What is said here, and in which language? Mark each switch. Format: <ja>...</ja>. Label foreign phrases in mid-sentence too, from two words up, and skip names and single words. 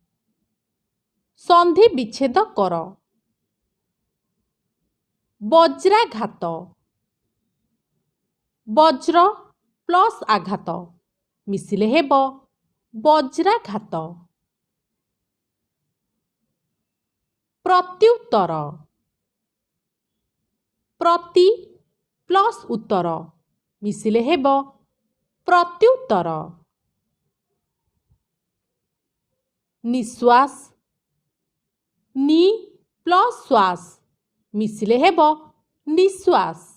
<or>ସନ୍ଧି ବିଚ୍ଛେଦ କର। ବଜ୍ରାଘାତ, ବଜ୍ର ପ୍ଲସ୍ ଆଘାତ ମିଶିଲେ ହେବ ବଜ୍ରାଘାତ। ପ୍ରତ୍ୟୁତ୍ତର ପ୍ରତି ପ୍ଲସ୍ ଉତ୍ତର ମିଶିଲେ ହେବ ପ୍ରତ୍ୟୁତ୍ତର ନିଶ୍ୱାସ ନି ପ୍ଲସ୍ ଶ୍ୱାସ ମିଶିଲେ ହେବ ନିଶ୍ୱାସ</or>